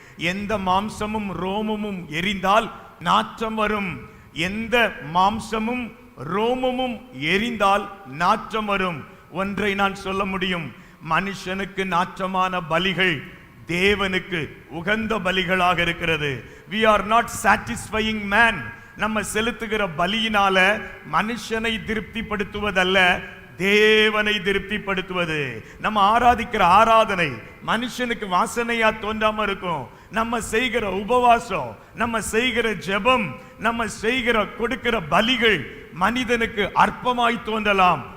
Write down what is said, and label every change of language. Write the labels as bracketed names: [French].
[Tamil] எந்த மாம்சமும் ரோமமும் எரிந்தால் நாற்றம் வரும். எந்த மாம்சமும் ரோமமும் எரிந்தால் நாற்றம் வரும். ஒன்றை நான் சொல்ல முடியும், மனுஷனுக்கு நாற்றமான பலிகள் தேவனுக்கு உகந்த பலிகளாக இருக்கிறது. [English] we are not satisfying man. [Tamil] நம்ம செலுத்துகிற பலியினால மனுஷனை திருப்திப்படுத்துவதல்ல, தேவனை திருப்திப்படுத்துவது. நம்ம ஆராதிக்கிற ஆராதனை மனுஷனுக்கு வாசனையா தோன்றாம இருக்கும். நம்ம செய்கிற உபவாசம், நம்ம செய்கிற ஜெபம், நம்ம செய்கிற கொடுக்கிற பலிகள் மனிதனுக்கு அற்பமாய் தோன்றலாம்.